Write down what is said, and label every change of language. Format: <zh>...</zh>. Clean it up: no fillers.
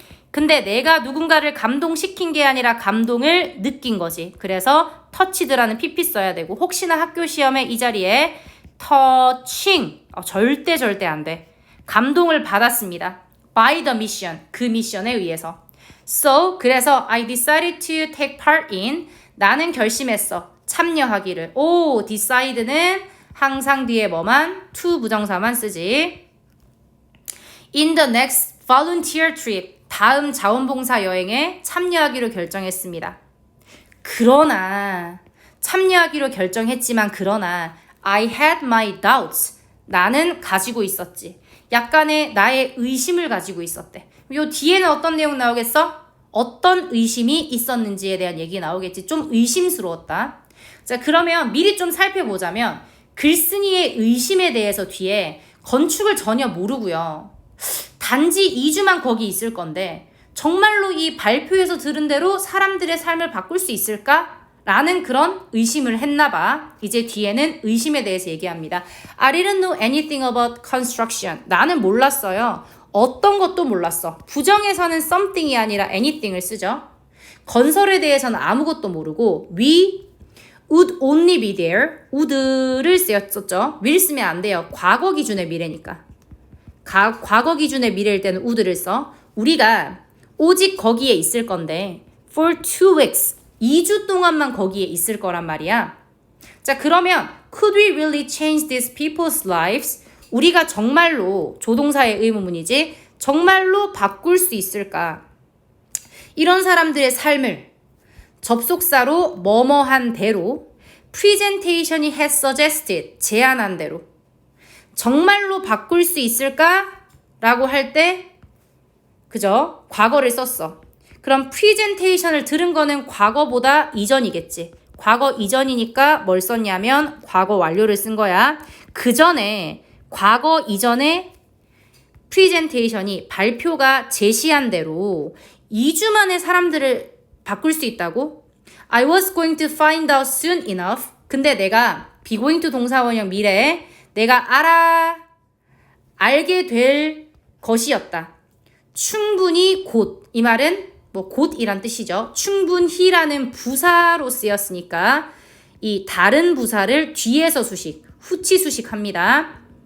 <ko>근데 내가 누군가를 감동시킨 게 아니라 감동을 느낀 거지. 그래서 touched라는 pp 써야 되고 혹시나 학교 시험에 이 자리에 touching 절대 안 돼. 감동을 받았습니다.</ko> <en>by the mission</en> <ko>그 미션에 의해서.</ko> <en>So</en> <ko>그래서</ko> <en>I decided to take part in</en> <ko>나는 결심했어. 참여하기를. 오 decide는 항상 뒤에 뭐만 to 부정사만 쓰지.</ko> <en>In the next volunteer trip</en> <ko>다음 자원봉사 여행에 참여하기로 결정했습니다. 그러나 참여하기로 결정했지만 그러나</ko> <en>I had my doubts.</en> <ko>나는 가지고 있었지. 약간의 나의 의심을 가지고 있었대. 요 뒤에는 어떤 내용 나오겠어? 어떤 의심이 있었는지에 대한 얘기 나오겠지. 좀 의심스러웠다. 자, 그러면 미리 좀 살펴보자면 글쓴이의 의심에 대해서 뒤에 건축을 전혀 모르고요. 단지 2주만 거기 있을 건데 정말로 이 발표에서 들은 대로 사람들의 삶을 바꿀 수 있을까? 라는 그런 의심을 했나 봐. 이제 뒤에는 의심에 대해서 얘기합니다.</ko> <en>I didn't know anything about construction.</en> <ko>나는 몰랐어요. 어떤 것도 몰랐어. 부정에서는 something이 아니라 anything을 쓰죠. 건설에 대해서는 아무것도 모르고</ko> <en>we would only be there.</en> <ko>would를 쓰였었죠. will 쓰면 안 돼요. 과거 기준의 미래니까. 과거 기준의 미래일 때는 would를 써. 우리가 오직 거기에 있을 건데</ko> <en>for 2 weeks</en> <ko>2주 동안만 거기에 있을 거란 말이야. 자, 그러면</ko> <en>could we really change these people's lives?</en> <ko>우리가 정말로 조동사의 의문문이지 정말로 바꿀 수 있을까? 이런 사람들의 삶을 접속사로 뭐뭐한 대로 presentation이</ko> <en>had suggested</en> <ko>제안한 대로 정말로 바꿀 수 있을까? 라고 할 때 그죠? 과거를 썼어. 그럼 presentation을 들은 거는 과거보다 이전이겠지. 과거 이전이니까 뭘 썼냐면 과거 완료를 쓴 거야. 그 전에 과거 이전에 presentation이 발표가 제시한 대로 2주 만에 사람들을 바꿀 수 있다고?</ko> <en>I was going to find out soon enough.</en> <ko>근데 내가 be going to 동사원형 미래에 내가 알게 될 것이었다. 충분히 곧. 이 말은 뭐 곧이란 뜻이죠. 충분히라는 부사로 쓰였으니까 이 다른 부사를 뒤에서 수식, 후치 수식합니다.</ko>